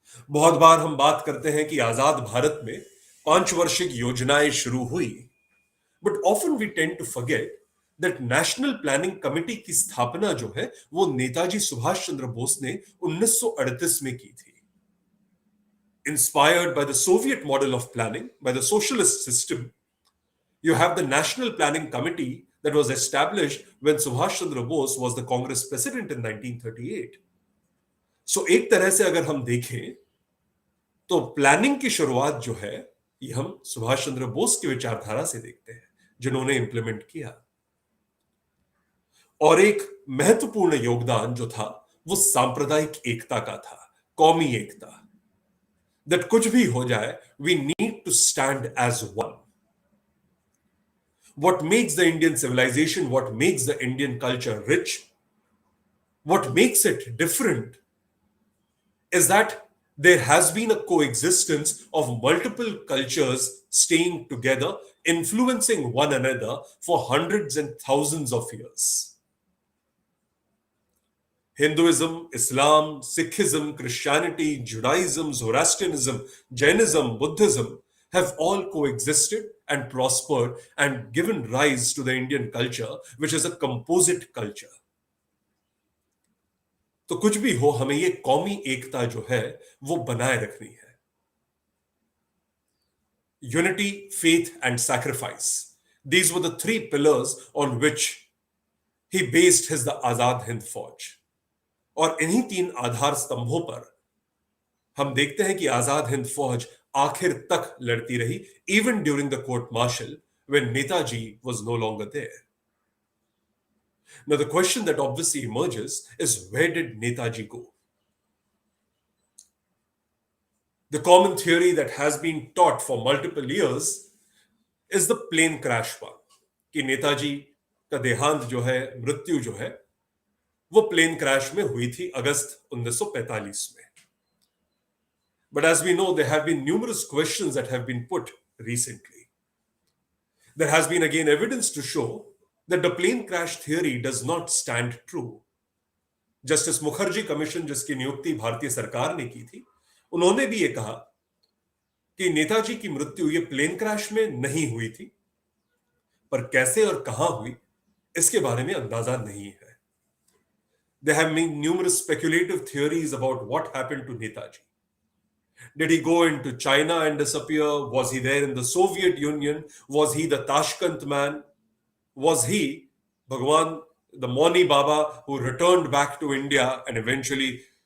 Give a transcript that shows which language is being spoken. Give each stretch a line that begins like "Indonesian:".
Hindi: बहुत बार हम बात करते हैं कि आजाद भारत में 5 वार्षिक योजनाएं शुरू हुई,
English: but often we tend to forget that
Hindi: national planning committee की स्थापना जो है वो नेताजी सुभाष चंद्र बोस ने 1938 में की थी.
English: Inspired by the Soviet model of planning, by the socialist system, you have the National Planning Committee that was established when Subhash Chandra Bose was the Congress president in 1938.
Hindi: So एक तरह से अगर हम देखें तो प्लानिंग की शुरुआत जो है ये हम सुभाष चंद्र बोस की विचारधारा से देखते हैं, जिन्होंने इंप्लीमेंट किया. और एक महत्वपूर्ण योगदान जो था वो सांप्रदायिक एकता का था, कौमी एकता.
English: That
Hindi: कुछ भी हो जाए,
English: we need to stand as one. What makes the Indian civilization, what makes the Indian culture rich, what makes it different is that there has been a coexistence of multiple cultures staying together, influencing one another for hundreds and thousands of years. Hinduism, Islam, Sikhism, Christianity, Judaism, Zoroastrianism, Jainism, Buddhism have all coexisted and prospered and given rise to the Indian culture, which is a composite culture.
Hindi: तो कुछ भी हो, हमें ये कौमी एकता जो है वो बनाए रखनी है.
English: Unity, faith and sacrifice. These were the 3 pillars on which he based his the Azad Hind Fauj.
Hindi: और इन्हीं 3 आधार स्तंभों पर हम देखते हैं कि आजाद हिंद फौज आखिर तक लड़ती रही,
English: even during the court martial when Netaji was no longer there. Now the question that obviously emerges is, where did Netaji go? The common theory that has been taught for multiple years is the plane crash one,
Hindi: कि नेताजी का देहांत जो है, मृत्यु जो है वो plane crash में हुई थी अगस्त 1945 में.
English: But as we know, there have been numerous questions that have been put recently. There has been again evidence to show that the plane crash theory does not stand true.
Hindi: Justice Mukherjee commission जिसकी नियुक्ति भारतीय सरकार ने की थी, उन्होंने भी ये कहा कि नेताजी की मृत्यु ये प्लेन क्रैश में नहीं हुई थी, पर कैसे और कहां हुई इसके बारे में अंदाजा नहीं है.
English: There have been numerous speculative theories about what happened to Netaji. Did he go into China and disappear? Was he there in the Soviet Union? Was he the Tashkent man? Was he Bhagwan, the Moni Baba, who returned back to India and eventually